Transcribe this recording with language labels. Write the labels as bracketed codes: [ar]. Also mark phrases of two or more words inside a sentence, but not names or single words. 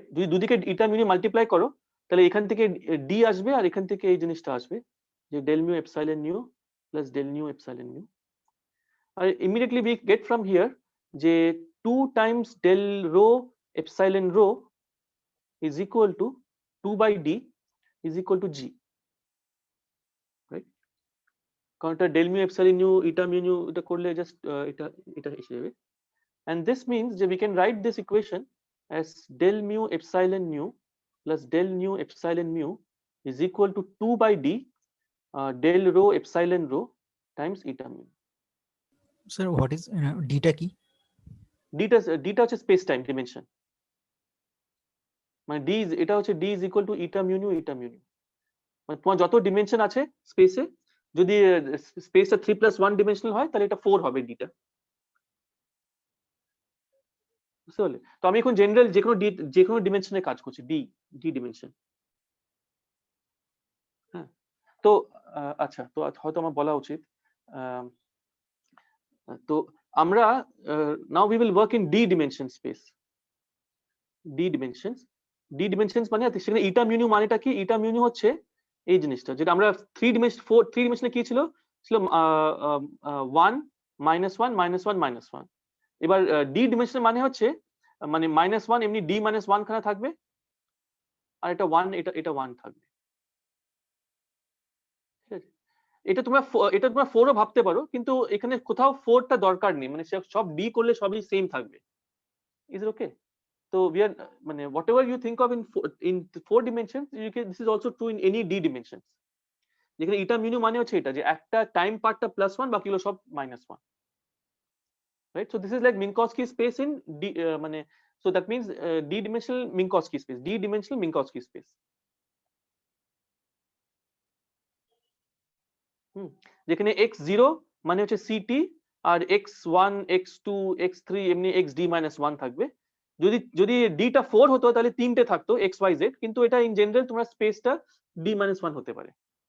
[bn] যদি দুদিকে [en] eta mu nu [bn] মাল্টিপ্লাই করো তাহলে এখান থেকে d আসবে আর এখান থেকে এই জিনিসটা আসবে যে [en] del mu epsilon nu plus del nu epsilon mu. Immediately we get from here যে 2 times del rho epsilon rho is equal to 2 by d is equal to g, right? [bn] কারণ এটা [en] del mu epsilon nu eta mu nu [bn] এটা করলে জাস্ট এটা এসে যাবে, [en] and this means that we can write this equation as del mu epsilon nu plus del nu epsilon mu is equal to 2 by d del rho epsilon rho times eta mu. Sir, what is [bn] dটা কি? dটা হচ্ছে [en] space time dimension, [bn] মানে এটা হচ্ছে [en] d is equal to eta mu nu eta mu nu, [bn] মানে তোমার যত ডিমেনশন আছে স্পেসে, যদি স্পেসটা 3+1 ডিমেনশনাল হয় তাহলে এটা 4 হবে dটা। বুঝতে পারলে? তো আমি এখন জেনারেল যেকোনো ডিমেনশনে কাজ করছি, d ডিমেনশন। হ্যাঁ, তো আচ্ছা, তো হয়তো আমার বলা উচিত, তো আমরা [en] now we will work in d dimension space, d dimensions [bn] মানে সেখানে [en] eta mu nu [bn] মানেটা কি? [en] eta mu nu [bn] হচ্ছে এই জিনিসটা যেটা আমরা 3 ডিমেনশনে কি ছিল 1 -1 -1 -1। এবার d ডিমেনশন মানে হচ্ছে মানে -1 এমনি d - 1 খানা থাকবে আর এটা 1 এটা 1 থাকবে, ঠিক আছে? এটা তোমরা 4 ও ভাবতে পারো, কিন্তু এখানে কোথাও 4 টা দরকার নেই, মানে সব d করলে সবই সেম থাকবে। [en] is it okay? So we are মানে whatever you think of in 4 dimensions, this is also true in any d dimensions. [bn] যেখানে [en] eta mu nu [bn] মানে হচ্ছে এটা যে একটা [en] time partটা [bn] +1 বাকিগুলো সব -1, [en] right? So this is like Minkowski space in d মানে, so that means d dimensional Minkowski space, [bn] যেখানে x0 মানে হচ্ছে ct আর x1 x2 x3 এমনি xd - 1 থাকবে। যদি d টা 4 হতো তাহলে তিনটে থাকতো x y z, কিন্তু এটা [en] in general [bn] তোমার স্পেসটা d - 1 হতে পারে।